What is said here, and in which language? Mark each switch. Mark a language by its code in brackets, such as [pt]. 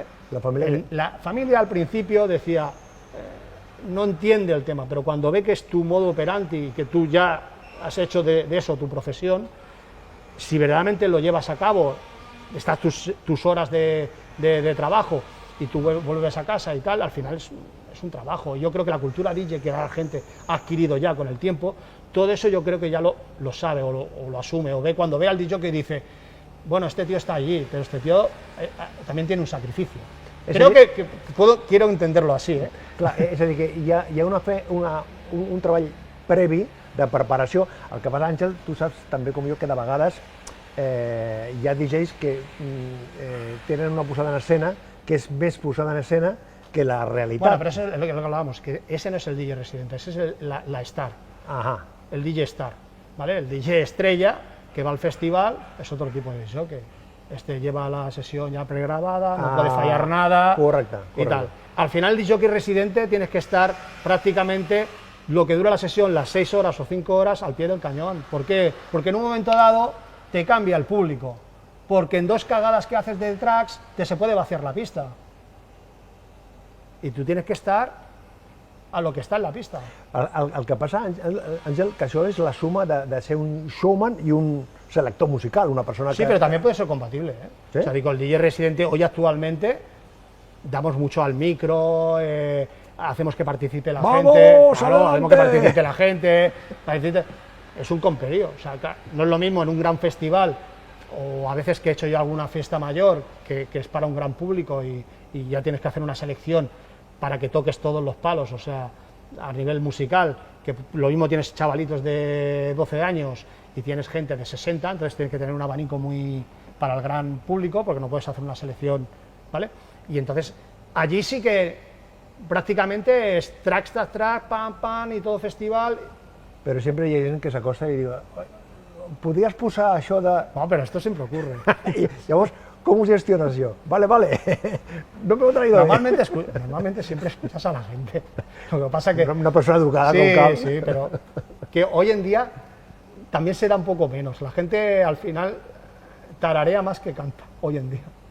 [es] La familia al principio decía, no entiende el tema, pero cuando ve que es tu modo operandi y que tú ya has hecho de eso tu profesión, si verdaderamente lo llevas a cabo, estás tus horas de trabajo y tú vuelves a casa y tal, al final es un trabajo. Yo creo que la cultura DJ que la gente ha adquirido ya con el tiempo, todo eso yo creo que ya lo sabe o lo asume, o ve cuando ve al DJ que dice, bueno, este tío está allí, pero este tío también tiene un sacrificio. Creo que quiero entenderlo así. [ca] Clar, és a dir, que hi ha un treball previ de preparació. El que passa, Àngel, tu saps també com jo que de vegades hi ha DJs que tenen una posada en escena que és més posada en escena que la realitat. [es] Bueno, pero eso es lo que hablábamos, que ese no es el DJ residente, ese es la star, el DJ star, ¿vale? El DJ estrella que va al festival es otro tipo de DJ, que este lleva la sesión ya pregrabada, no puede fallar nada. [ca] Correcte. [es] Y tal. Al final, el DJ residente tienes que estar prácticamente lo que dura la sesión, las 6 horas o 5 horas al pie del cañón. ¿Por qué? Porque en un momento dado te cambia el público, porque en 2 cagadas que haces de tracks se puede vaciar la pista. Y tú tienes que estar a lo que está en la pista. [ca] El que passa, Àngel, que això és la suma de ser un showman i un selector musical, una persona que... [es] Sí, pero también puede ser compatible, ¿eh? ¿Sí? O sea, digo, el DJ residente hoy actualmente damos mucho al micro, hacemos que participe la gente, claro, hacemos que participe la gente, es un comperio, o sea, no es lo mismo en un gran festival, o a veces que he hecho yo alguna fiesta mayor, que es para un gran público y ya tienes que hacer una selección para que toques todos los palos, o sea, a nivel musical, que lo mismo tienes chavalitos de 12 años y tienes gente de 60, entonces tienes que tener un abanico muy para el gran público, porque no puedes hacer una selección, ¿vale? Y entonces, allí sí que prácticamente es track tras track, pam, pam, y todo festival. [ca] Però sempre hi ha gent que s'acosta i diu, podries posar això de... [es] No, pero esto siempre ocurre. [ca] I llavors, com ho gestiones jo? Vale, no me ho he traído. [es] Normalmente siempre escuchas a la gente. Lo que pasa que... Una persona educada sí, con calma. Sí, pero que hoy en día también se da un poco menos. La gente al final tararea más que canta, hoy en día.